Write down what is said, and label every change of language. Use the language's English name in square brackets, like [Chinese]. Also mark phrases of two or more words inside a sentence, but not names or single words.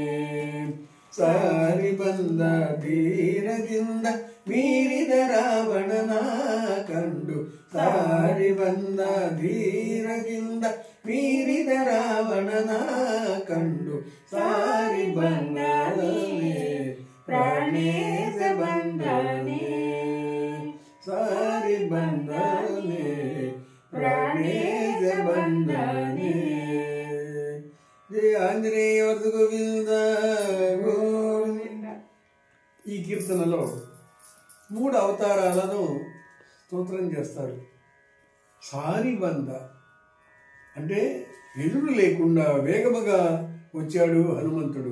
[Kannada] ಸಾರಿ ಬಂದ ಧೀರದಿಂದ ಮೀರಿದ ರಾವಣನ ಕಂಡು, ಸಾರಿ ಬಂದ ಧೀರದಿಂದ ಮೀರಿದ ರಾವಣನ ಕಂಡು, ಸಾರಿ ಬಂದನೆ ಪ್ರಾಣೇಶ ಬಂದನೆ, ಸಾರಿ ಬಂದನೆ ಪ್ರಾಣೇಶ ಬಂದನೆ. [Telugu] ಜಯ ఆంజనేయ వరద గోవింద గోవింద. ఈ కీర్తనలో 3 అవతారాలను స్తోత్రం చేస్తారు. [Kannada] ಸಾರಿ ಬಂದ [Telugu] అంటే ఎదురు లేకుండా వేగముగా వచ్చాడు హనుమంతుడు.